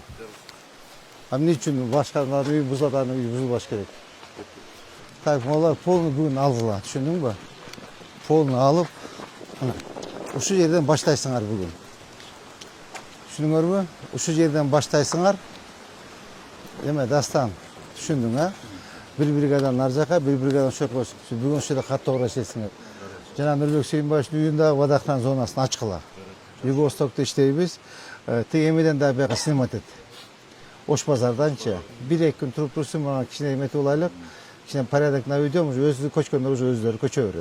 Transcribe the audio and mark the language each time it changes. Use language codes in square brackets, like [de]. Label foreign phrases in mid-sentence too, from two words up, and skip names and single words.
[ky] Эмне үчүн башкалардын үйү бузулат, анын үйү бузулбаш керек. Так, молар полный бүгүн алгыла, түшүндүңбү? Полный алып, ушу жерден баштайсыңар бүгүн. Түшүндүңөрбү? Ушу жерден баштайсыңар. Эме Дастан, түшүндүң, а? Bir brigadan ар жака, bir brigadan ошо жака. Бүгүн ушул жерде катуу курашесиңер. Жана Нурбек Сүйүнбаевичтин үйүндөгү Бадахран зонасын ачкыла. Юго-Востокто иштейбиз. Тиги эмеден да бияка снимать эт. Ош базарданчы. 1-2 күн туруп турсун, мага кичине эметип алайлык. Кичине порядок на үйдөн, уже өзү көчкөндөр уже өздөрү көчө берет.